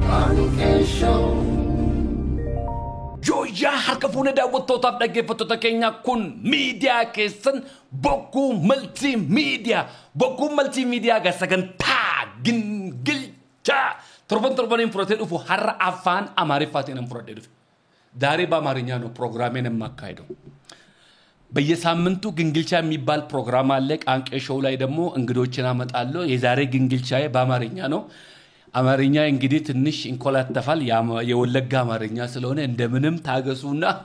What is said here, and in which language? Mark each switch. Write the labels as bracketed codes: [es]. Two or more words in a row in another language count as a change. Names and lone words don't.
[om] Joya harkafune daawwattootaaf dhaggeeffattoota keenya kun miidiyaa keessan bokkuu multimedia sagantaa gingilcha torban fudhatee dhufu har'a afaan amaariffaatiin fudhatee dhufe [am] ዛሬ በአማርኛ ነው ፕሮግራሜን የማካሄደው በየሳምንቱ ግንግልቻ የሚባል ፕሮግራም አለ ቃንቄ ሾው ላይ ደግሞ እንግዶችን አመጣለሁ የዛሬ ግንግልቻዬ በአማርኛ ነው አማርኛ እንግዲህ ትንሽ እንኮላተፋል የወለጋ አማርኛ ስለሆነ እንደምንም ታገሱና